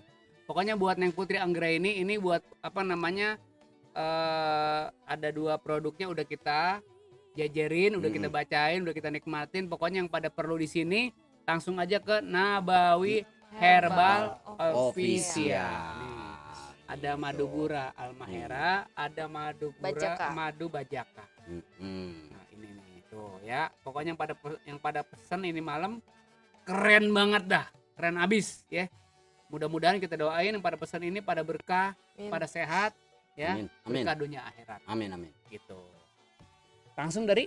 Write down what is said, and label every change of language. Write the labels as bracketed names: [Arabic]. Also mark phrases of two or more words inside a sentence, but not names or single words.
[Indonesian] Pokoknya buat Neng Putri Anggra ini buat apa namanya ada 2 produknya udah kita jajarin, udah kita bacain, udah kita nikmatin. Pokoknya yang pada perlu di sini langsung aja ke Nabawi Herbal Official. Nih, ada madu gura Almahera, ada madu gura Bajaka. madu bajaka. Nah, ini nih tuh ya. Pokoknya yang pada pesen ini malam keren banget dah. Keren abis ya. Mudah-mudahan kita doain yang pada pesan ini pada berkah, Amin. pada sehat ya. Amin. Amin. Berkah dunia akhirat Amin. Amin. gitu. Langsung dari